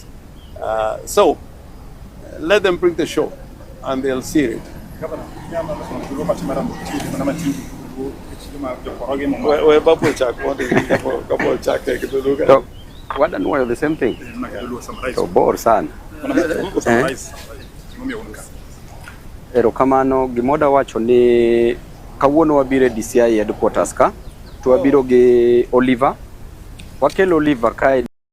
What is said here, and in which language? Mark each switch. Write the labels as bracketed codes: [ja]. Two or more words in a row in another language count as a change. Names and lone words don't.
[en] So let them bring the show and they'll see it. What and why the same thing? So bor san. [luo] Erokamano gimoda wacho ni kawuono wabire DCI headquarters ka to wabiro gi Oliver. Wakelo Oliver kae